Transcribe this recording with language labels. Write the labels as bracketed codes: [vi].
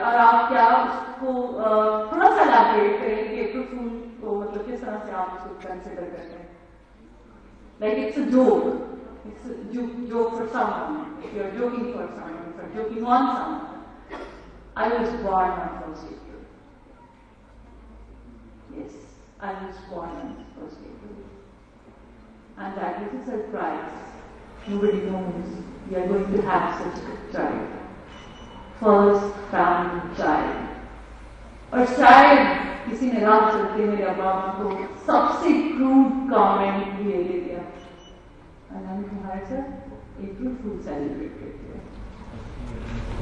[ur] اور آپ کیا اس کو تھوڑا سا الیبوریٹ کریں کہ اپریل فول کو مطلب کس طرح سے آپ اس کو کنسیڈر کرتے ہیں؟ [en] Like it's a joke. It's a joke for someone. If you're joking for someone, if you're joking on someone. I was born on 1st April. Yes, I was born on 1st April. And that is a surprise. Nobody knows we are going to have such a child. First family child. [ur] اور شاید کسی نے رات چلتے میرے ابا کو سب سے کروڈ کامنٹ بھی یہ دیا. تمہارے ساتھ اپریل فول سیلیبریٹ کرتے ہیں.